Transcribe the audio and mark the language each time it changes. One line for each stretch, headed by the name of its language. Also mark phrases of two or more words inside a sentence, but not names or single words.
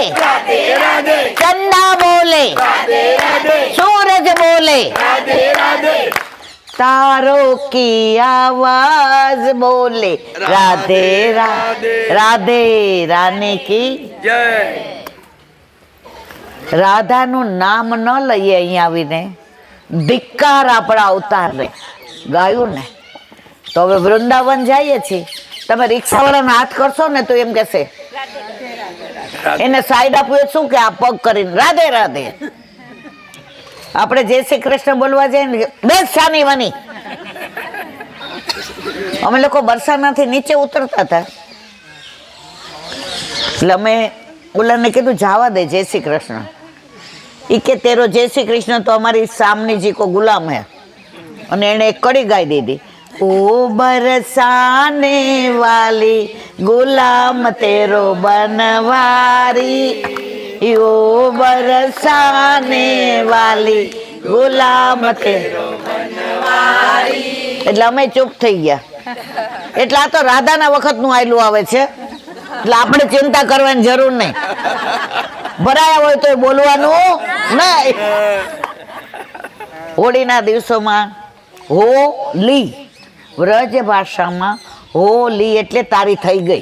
Hindi: राधे राधे चंदा बोले राधे राधे सूरज बोले राधे राधे तारों की आवाज बोले राधे राधे राधे रानी की जय
Gujarati: રાધાનું નામ ન લઈએ અહીંયા આવીને ધિક્કાર આપણા અવતારને ગાયું ને તો હવે વૃંદાવન જઈએ છીએ તમે રિક્ષાવાળાનો હાથ કરશો ને તો એમ કહેશે એને સાઈડ આપવું એ શું કે આ પગ કરીને રાધે રાધે આપણે જય શ્રી કૃષ્ણ બોલવા જઈએ ને બેસ શાની વાની અમે લોકો બરસાનાથી નીચે ઉતરતા હતા એટલે અમે ઓલાને કીધું જવા દે જય શ્રી કૃષ્ણ ઈ કે તેરો જય શ્રી કૃષ્ણ તો અમારી સામની
Hindi: जी को गुलाम है
Gujarati: અને એને એક કડી ગાઈ દીધી ओ
Hindi: बरसाने वाली गुलाम तेरो बनवारी ओ बरसाने वाली गुलाम तेरो बनवारी
Gujarati: એટલે અમે ચૂપ થઈ ગયા એટલે આ તો રાધાના વખતનું આયલું આવે છે એટલે આપણે ચિંતા કરવાની જરૂર નહીં ભરાયા હોય તો બોલવાનું નહીં હોળીના દિવસોમાં હોલી વ્રજ ભાષામાં હોલી એટલે તારી થઈ ગઈ.